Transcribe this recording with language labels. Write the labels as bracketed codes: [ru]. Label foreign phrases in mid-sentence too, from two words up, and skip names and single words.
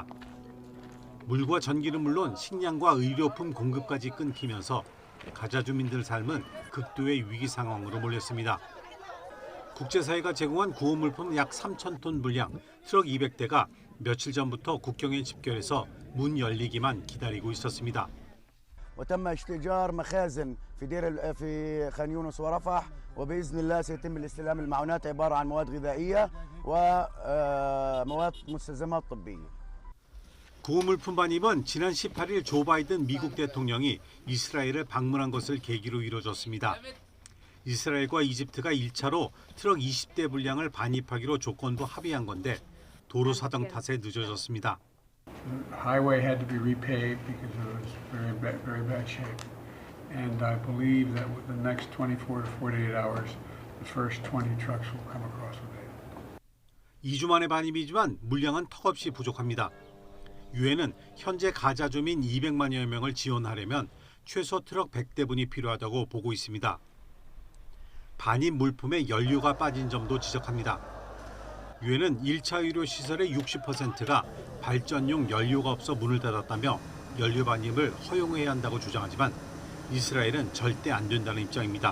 [ko] 물과 전기는 물론 식량과 의료품 공급까지 끊기면서 가자 주민들 삶은 극도의 위기 상황으로 몰렸습니다. 국제사회가 제공한 구호 물품 약 3,000톤 분량, 트럭 200대가 며칠 전부터 국경에 집결해서 문 열리기만 기다리고 있었습니다. [ar] وتم اشتجار مخازن في خان يونس ورفح وباذن الله سيتم الاستلام المعونات عباره عن مواد غذائيه ومواد مستلزمات طبيه. [ko] 구호물품 반입은 지난 18일 조 바이든 미국 대통령이 이스라엘을 방문한 것을 계기로 이뤄졌습니다. 이스라엘과 이집트가 1차로 트럭 20대 분량을 반입하기로 조건도 합의한 건데 도로 사정 탓에 늦어졌습니다. [en] The highway had to be repaved because it was very bad shape. And I believe that within the next 24 to 48 hours, the first 20 trucks will come across with it. [ko] 2주 만에 반입이지만 물량은 턱없이 부족합니다. 유엔은 현재 가자 주민 200만여 명을 지원하려면 최소 트럭 100대분이 필요하다고 보고 있습니다. 반입 물품에 연료가 빠진 점도 지적합니다. 유엔은 1차 의료 시설의 60%가 발전용 연료가 없어 문을 닫았다며 연료 반입을 허용해야 한다고 주장하지만 이스라엘은 절대 안 된다는 입장입니다.